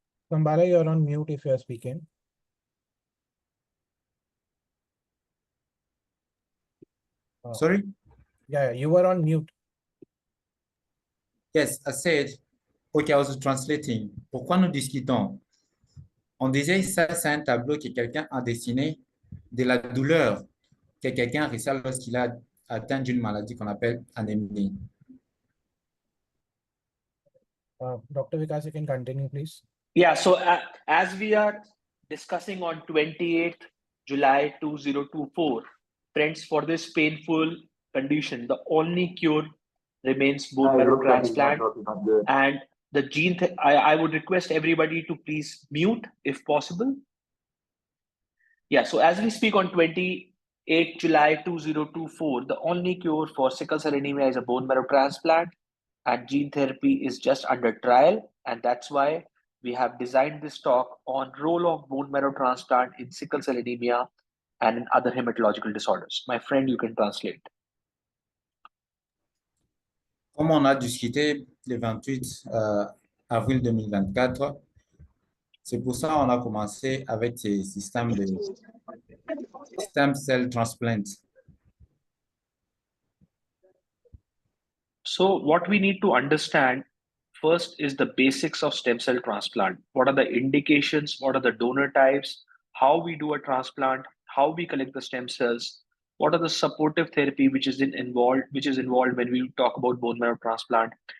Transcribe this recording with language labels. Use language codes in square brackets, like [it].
[en] Kambala, you're on mute if you're speaking. Sorry? Yeah, you were on mute. Yes, I said, okay, I was translating. [fr] Pourquoi nous discutons? On disait ça, c'est un tableau que quelqu'un a dessiné de la douleur que quelqu'un ressent lorsqu'il a atteint d'une maladie qu'on appelle anémie. [en] Dr. Vikas, you can continue, please. Yeah, so as we are discussing on 28th July 2024, Friends, for this painful condition, the only cure remains bone marrow transplant. And the I would request everybody to please mute if possible. Yeah, so as we speak on 28 July 2024, the only cure for sickle cell anemia is a bone marrow transplant, and gene therapy is just under trial. And that's why we have designed this talk on role of bone marrow transplant in sickle cell anemia and in other hematological disorders. My friend, you can translate. [fr] Comme on a discuté le 28 avril 2024, c'est pour ça qu'on a commencé avec ces systèmes de [en] stem cell transplant. So what we need to understand first is the basics of stem cell transplant. What are the indications? What are the donor types? How we do a transplant? How we collect the stem cells? What are the supportive therapy which is involved when we talk about bone marrow transplant?